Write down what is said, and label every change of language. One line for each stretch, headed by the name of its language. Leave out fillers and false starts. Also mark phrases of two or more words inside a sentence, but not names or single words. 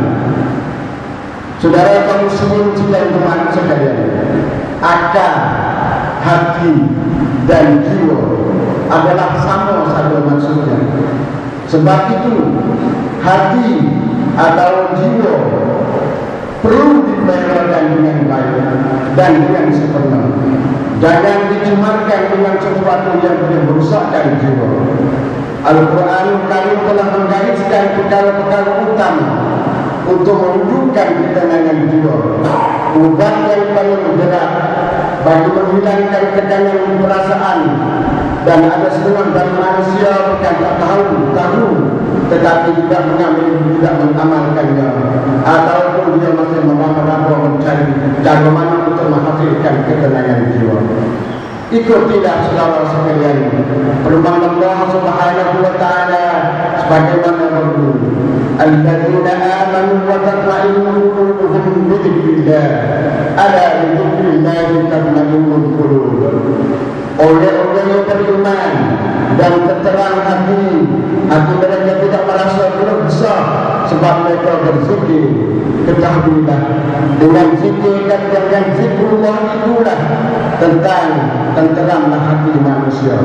Malay: Saudara kaum muslimin dan teman sekalian, akal, hati dan jiwa adalah sama saja maksudnya. Sebab itu hati atau jiwa dan yang sepenuh. Jangan dicemarkan dengan sesuatu yang boleh merusakkan jiwa. Al-Quran Karim telah menggariskan perkara-perkara utama untuk mewujudkan ketenangan jiwa. Ubat yang paling bergerak bagi menghilangkan kekangan perasaan. Dan ada setengah dari manusia bukan tak tahu tetapi tidak mengambil, tidak mengamalkannya, ataupun dia masih meraba-raba mencari cara mana untuk menghasilkan ketenangan jiwa. Ikutilah saudara sekalian firman Allah
Arabic: سبحانه وتعالى
Malay: sebagaimana berbunyi,
Arabic: الذين آمنوا وتطمئن قلوبهم بذكر الله ألا بذكر الله تطمئن القلوب.
Malay: Orang-orang yang beriman dan terterang hati mereka tidak merasa besar sebab mereka berzikir. Ketahuilah dengan zikir dan dengan zikrullah itulah tentang tenteramlah hati manusia.